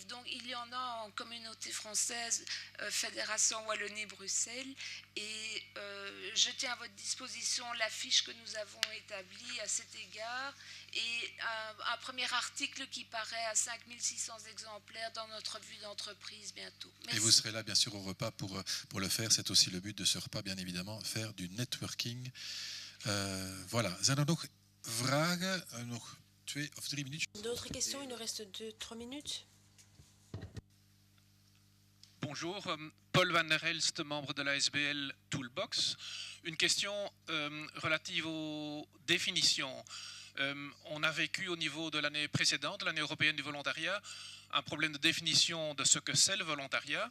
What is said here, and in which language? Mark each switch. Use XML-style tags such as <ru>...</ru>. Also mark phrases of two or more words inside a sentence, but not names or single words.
<fr>Donc il y en a en communauté française, Fédération Wallonie-Bruxelles, et je tiens à votre disposition l'affiche que nous avons établie à cet égard et un premier article qui paraît à 5600 exemplaires dans notre revue d'entreprise bientôt. Merci. Et vous serez là, bien sûr, au repas pour le faire. C'est aussi le but de ce repas, bien évidemment, faire du networking. Voilà.</fr> <nl>Zijn er nog vragen? Nog 2 of 3 minuten?</nl> <fr>D'autres questions? Il nous reste 2-3 minutes. Bonjour. Paul Van der Elst, membre de la SBL Toolbox. Une question relative aux définitions. On a vécu au niveau de l'année précédente, de l'année européenne du volontariat, un problème de définition de ce que c'est le volontariat.</fr>